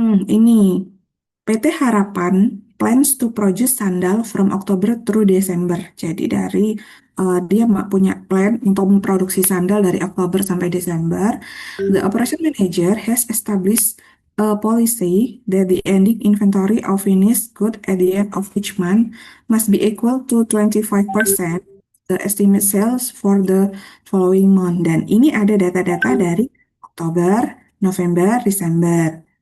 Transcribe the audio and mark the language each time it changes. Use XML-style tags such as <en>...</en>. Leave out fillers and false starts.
<id>Ini</id> <en>PT Harapan plans to produce sandal from October through December.</en> <id>Jadi dia punya plan untuk memproduksi sandal dari Oktober sampai Desember.</id> <en>The operation manager has established a policy that the ending inventory of finished good at the end of each month must be equal to 25% the estimate sales for the following month.</en> <id>Dan ini ada data-data dari Oktober, November, Desember.</id>